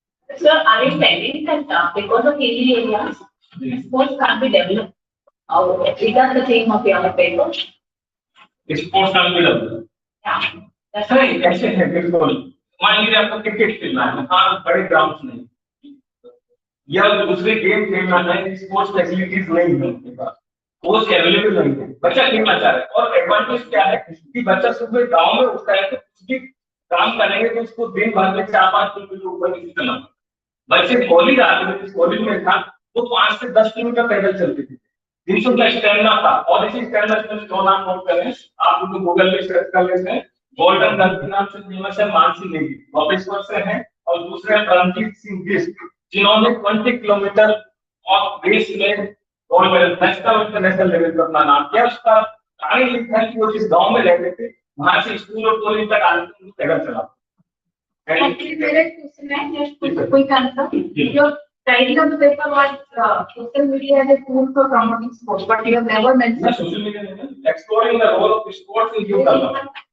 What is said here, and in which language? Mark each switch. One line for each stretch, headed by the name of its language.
English: Sir, are you telling that because of hilly areas, sports can't be developed? Is that the theme of your paper?
Hindi: Sports का भी develop
English: Yeah. That's
Hindi: नहीं ऐसे है बिल्कुल। मान लीजिए आपको क्रिकेट खेलना है, हाँ बड़े ग्राउंड नहीं या दूसरे गेम खेलना है, स्पोर्ट्स फैसिलिटीज नहीं है उनके पास, कोच अवेलेबल नहीं है, बच्चा खेलना चाह रहा है। और एडवांटेज क्या है कि बच्चा सुबह गांव में उठता है तो कुछ भी काम करेंगे तो उसको दिन भर में 4-5 किलोमीटर ऊपर नीचे चलना। बच्चे कॉलेज आते थे, जिस कॉलेज में था वो 5 से 10 किलोमीटर पैदल चलते थे, जिनसे उनका स्टैमिना था। और इसी स्टैमिना से दो नाम नोट करें, आप उनको गूगल पे सर्च कर लेते हैं। गोल्डन गर्ल के नाम से फेमस है मानसी नेगी, बॉपेश्वर से है, और दूसरे रणजीत सिंह बिष्ट, जिन्होंने 20 किलोमीटर ऑफ रेस में gold medal national international level पर अपना नाम किया। उसका कारण ये था कि वो जिस गांव में रहते थे वहां से स्कूल और कॉलेज तक आने के लिए पैदल चला। And
English: Actually,
Hindi: मेरा एक
English: question है, just quick answer. Your title of the paper was social media as a tool for promoting sports, but you have never mentioned. social media exploring the role of sports in youth development.